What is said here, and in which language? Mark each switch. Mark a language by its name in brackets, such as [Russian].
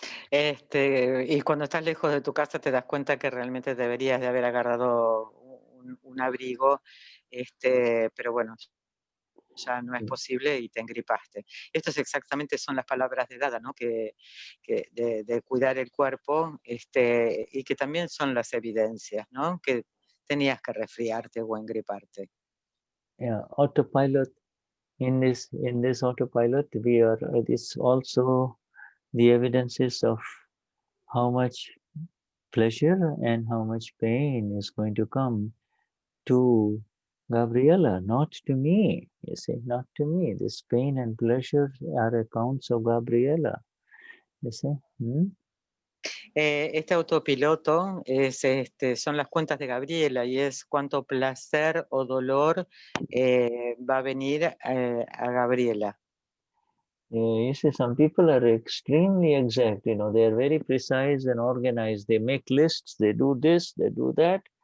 [Spanish] Y cuando estás lejos de tu casa te das cuenta que realmente deberías de haber agarrado un abrigo, pero bueno, ya no es posible y te engripaste. Estas exactamente son las palabras de Dada, ¿no? De cuidar el cuerpo, y que también son las evidencias, ¿no? Que tenías que resfriarte o engriparte. [English] Yeah, autopilot. In this autopilot, it's also the evidences of how much pleasure and how much pain is going to come to Gabriela, not to me, you see, not to me. This pain and pleasure are accounts of Gabriela, you see. Este autopiloto son las cuentas de Gabriela y es cuánto placer o dolor va a venir a Gabriela. You see, some people are extremely exact, they are very precise and organized. They make lists, they do this, they do that.